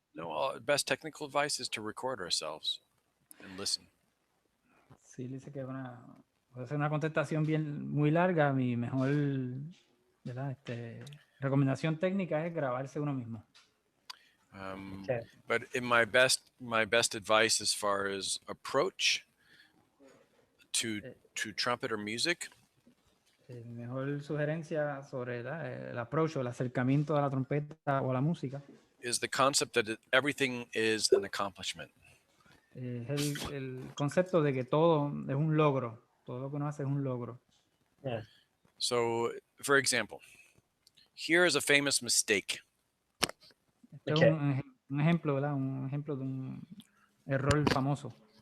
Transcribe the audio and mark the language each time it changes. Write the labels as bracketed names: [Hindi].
[English] No, best technical advice is to record ourselves and listen. [Spanish] Sí, dice que puede ser una contestación muy larga. Mi mejor, ¿verdad? Recomendación técnica es grabarse uno mismo. [English] Okay. But in my best advice as far as approach to trumpet or music. [Spanish] Mi mejor sugerencia sobre el approach o el acercamiento a la trompeta o a la música. [English] Is the concept that everything is an accomplishment. [Spanish] Es el concepto de que todo es un logro. Todo lo que uno hace es un logro. [English] Yeah. So, for example, here is a famous mistake. [Spanish] Este es un ejemplo, ¿verdad? Un ejemplo de un error famoso.